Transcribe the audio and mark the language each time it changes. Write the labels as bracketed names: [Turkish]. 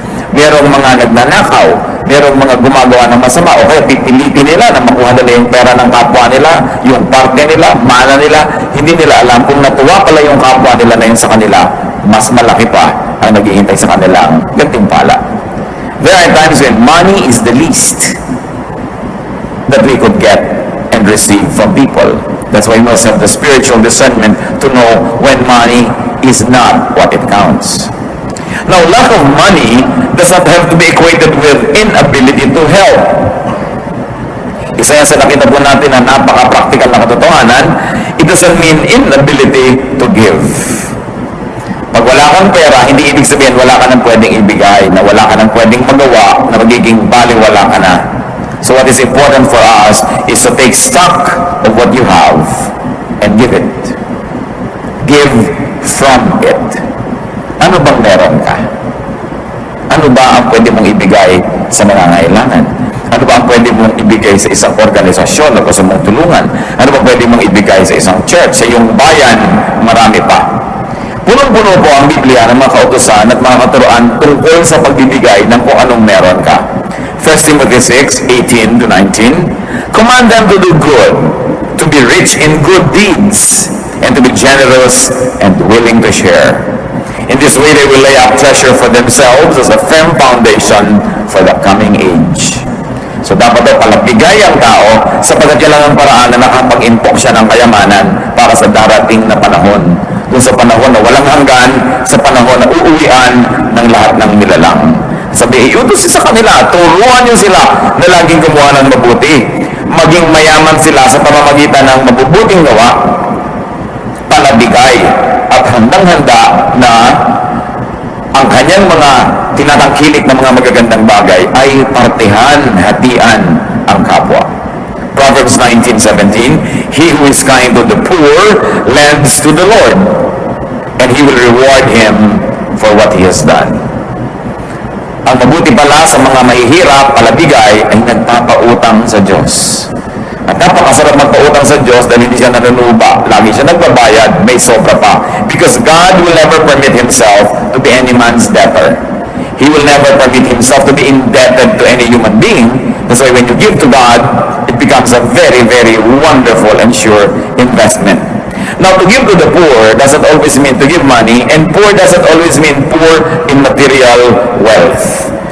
[Filipino] Merong mga nagnanakaw, merong mga gumagawa ng masama, o kaya pipilitin nila na makuha nila yung pera ng kapwa nila, yung partner nila, mana nila, hindi nila alam kung natuwa pala yung kapwa nila na yun sa kanila, mas malaki pa ang naghihintay sa kanilang gantimpala. [English] There are times when money is the least that we could get and receive from people. That's why we must have the spiritual discernment to know when money is not what it counts. Now, lack of money does not have to be equated with inability to help. [Filipino] Isa yan sa nakita po natin na napaka-practical na katotohanan, [English] it doesn't mean inability to give. [Filipino] Pag wala kang pera, hindi ibig sabihin wala ka nang pwedeng ibigay, na wala ka nang pwedeng magawa, na magiging baliwala ka na. [English] So what is important for us is to take stock of what you have and give it. Give from it. [Filipino] Ano bang meron ka? Ano ba ang pwede mong ibigay sa nangangailangan? Ano ba ang pwede mong ibigay sa isang organisasyon na gusto mong tulungan? Ano ba pwede mong ibigay sa isang church, sa iyong bayan? Marami pa. Punong-puno po ang Biblia ng mga kautusan at mga katuruan tungkol sa pagbibigay ng kung anong meron ka. [English] 1 Timothy 6:18 to 19, command them to do good, to be rich in good deeds, and to be generous and willing to share. In this way, they will lay up treasure for themselves as a firm foundation for the coming age. [Filipino] So dapat daw palabigay ang tao sapagkat yan lang ang paraan na nakapag-impok siya ng kayamanan para sa darating na panahon. Kung sa panahon na walang hanggan, sa panahon na uuwian ng lahat ng nilalang. Sabi, iutos sa kanila, turuan niyo sila na laging gumawa ng mabuti. Maging mayaman sila sa pamamagitan ng mabubuting gawa, palabigay, at handang-handa na ang kanyang mga tinatangkilik na mga magagandang bagay ay partihan, hatian ang kapwa. [English] Proverbs 19:17, he who is kind to the poor lends to the Lord, and he will reward him for what he has done. [Filipino] Ang mabuti pala sa mga mahihirap, palabigay, ay nagpapautang sa Diyos. At napakasarap magpautang sa Diyos dahil hindi siya nanunuba. Lagi siya nagbabayad, may sobra pa. [English] Because God will never permit Himself to be any man's debtor. He will never permit Himself to be indebted to any human being. That's why when you give to God, it becomes a very, very wonderful and sure investment. Now, to give to the poor doesn't always mean to give money, and poor doesn't always mean poor in material wealth.